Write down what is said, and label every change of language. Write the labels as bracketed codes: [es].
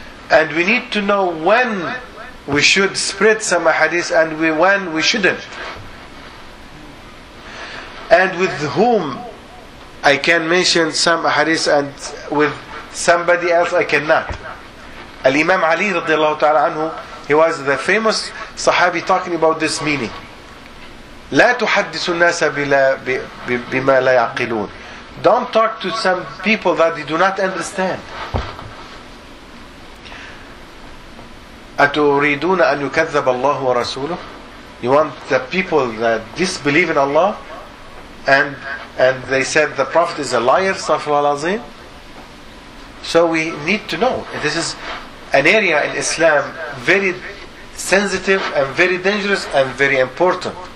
[en] And we need to know when we should spread some hadith and when we shouldn't. And with whom I can mention some hadith and with somebody else I cannot. Al-Imam Ali radiallahu ta'ala anhu, he was the famous sahabi talking about this meaning. [ar] لا تحدث الناس بما لا يعقلون. [en] Don't talk to some people that they do not understand. [ar] أتريدون أن يكذب الله ورسوله? [en] You want the people that disbelieve in Allah and they said the Prophet is a liar, Safrul Azim. So we need to know. This is an area in Islam very sensitive and very dangerous and very important.